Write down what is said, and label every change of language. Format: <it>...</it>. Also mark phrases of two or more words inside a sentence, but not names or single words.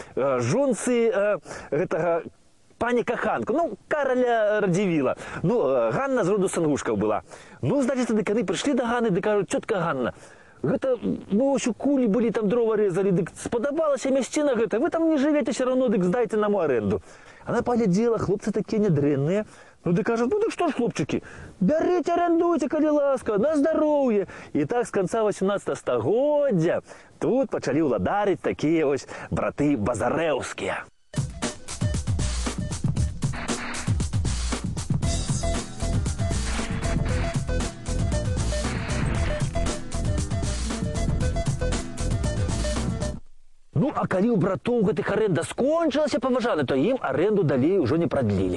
<be>Ганне, жонцы гэтага пані каханку, ну, Кароля Радзівіла. Ну, Ганна з роду Сангушкаў была. Ну, значит, дык яны прыйшлі да Ганны, ды кажуць, цётка Ганна, гэта, ну, ось у кулі былі, там дрова резали, дык спадабалася мясціна гэта, вы там не жывеце</be> <ru>все равно,</ru> <be>дык здайце нам у аренду.</be> <ru>Она поглядела, хлопцы такие нядрэнныя.</ru> <be>Ну, ды кажут, ну, дык што ж, хлопчыкі, бярыце, арендуйте, калі ласка, на здароўе. І так з канца 18 стагоддзя тут пачалі ўладарыць такія ось браты базарэўскія. Ну, а калі ў братоў гэтых аренда скончылася, паважана, то ім аренду далей ужо не прадлілі.</be>